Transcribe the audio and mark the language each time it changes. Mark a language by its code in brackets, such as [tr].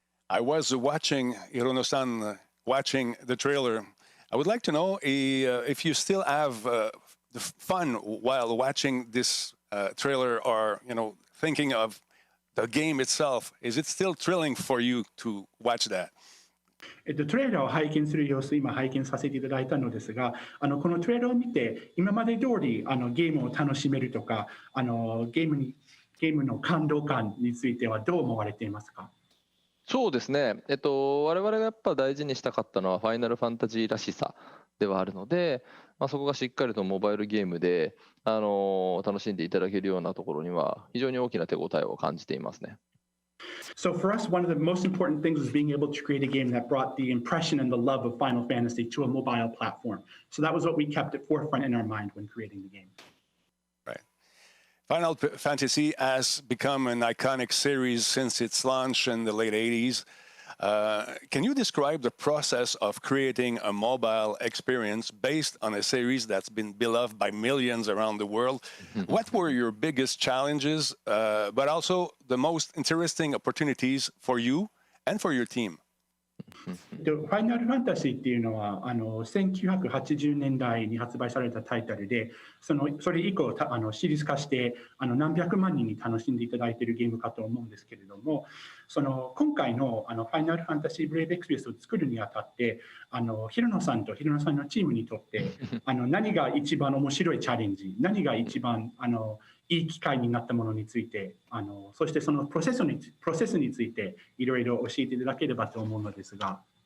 [en] I was watching, Hirono-san, watching the trailer. I would like to know if you still have the fun while watching this trailer, or thinking of the game itself, is it still thrilling for you to watch that? [ja] トレーラーを拝見する様子、今拝見させていただいたのですが、このトレーラーを見て、今まで通りゲームを楽しめるとか、ゲームの感動感についてはどう思われていますか？そうですね、我々がやっぱ大事にしたかったのは、ファイナルファンタジーらしさではあるので、そこがしっかりとモバイルゲームで、楽しんでいただけるようなところには、非常に大きな手応えを感じていますね。 [en] So for us, one of the most important things was being able to create a game that brought the impression and the love of Final Fantasy to a mobile platform. So that was what we kept at forefront in our mind when creating the game. Right. Final Fantasy has become an iconic series since its launch in the late 80s. Can you describe the process of creating a mobile experience based on a series that's been beloved by millions around the world? What were your biggest challenges, but also the most interesting opportunities for you and for your team? [ja] ファイナルファンタジーっていうのは1980年代に発売されたタイトルで、それ以降シリーズ化して何百万人に楽しんでいただいているゲームかと思うんですけれども、今回のファイナルファンタジーブレイブエクスビスを作るにあたって平野さんと平野さんのチームにとって何が一番面白いチャレンジ、何が一番いい機会になったものについて、そしてそのプロセスについていろいろ教えていただければと思うのですが。